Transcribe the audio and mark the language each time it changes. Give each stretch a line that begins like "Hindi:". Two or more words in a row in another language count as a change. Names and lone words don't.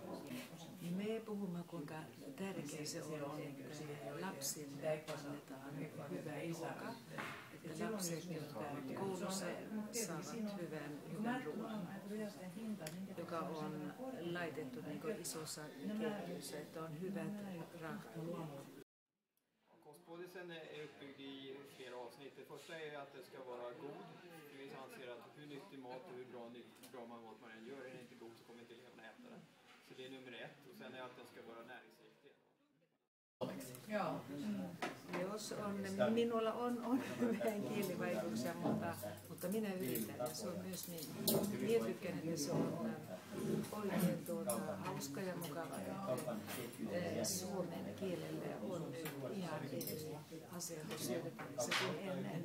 Finnish: Me puhumme, kuinka tärkeää se on, että lapsille annetaan hyvä ruoka. Että lapset, jotka koulussa saavat hyvän ruoan, joka on laitettu niin isossa ketjussa, että on hyvät raaka-aineet.
Swedish: Kostpolicyn är uppbyggd i flera avsnitt. Det första är att det ska vara god. Vi anser att hur nyttig mat och hur bra mat man än gör, är det inte god så kommer inte eleverna äta den. Så det är nummer ett. Och sen är att den ska vara näringsriktig.
Finnish: Joo. Jos on, minulla on vähän kielivaikeuksia, mutta minä yritän ja se on myös niin. Minä tykkään, että se on oikein hauska ja mukava. Suomen kielelle on nyt ihan eri asia kuin ennen.